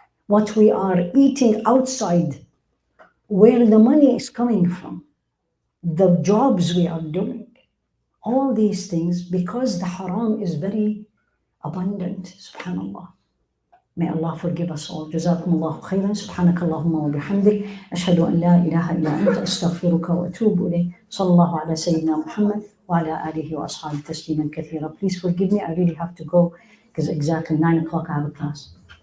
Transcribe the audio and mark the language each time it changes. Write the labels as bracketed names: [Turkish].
[English] what we are eating outside, where the money is coming from, the jobs we are doing, all these things, because the haram is very abundant, subhanallah. May Allah forgive us all. [Arabic] جزاكم الله خيرا. سبحانك اللهم وبحمدك أشهد أن لا إله إلا أنت أستغفرك وأتوب إليك. صلى الله على سيدنا محمد وعلى آله وأصحابه تسليما كثيرا. [English] Please forgive me. I really have to go because exactly 9 o'clock I have a class.